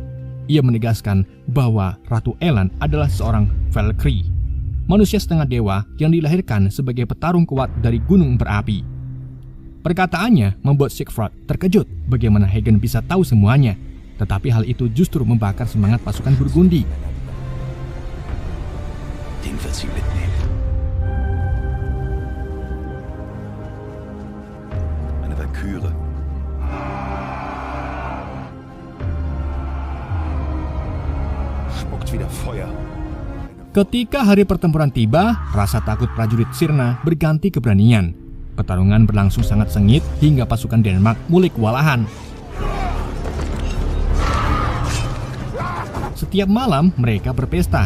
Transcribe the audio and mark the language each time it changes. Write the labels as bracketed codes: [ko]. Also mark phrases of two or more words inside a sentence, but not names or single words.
[id] Ia menegaskan bahwa Ratu Ellen adalah seorang Valkyrie, manusia setengah dewa yang dilahirkan sebagai petarung kuat dari gunung berapi. Perkataannya membuat Siegfried terkejut bagaimana Hagen bisa tahu semuanya. Tetapi hal itu justru membakar semangat pasukan Burgundi. [de] Den wird sie mitnehmen. Eine Valkyrie. Spuckt wieder Feuer. [id] Ketika hari pertempuran tiba, rasa takut prajurit Sirna berganti keberanian. Pertarungan berlangsung sangat sengit hingga pasukan Denmark mulai kewalahan. Setiap malam mereka berpesta.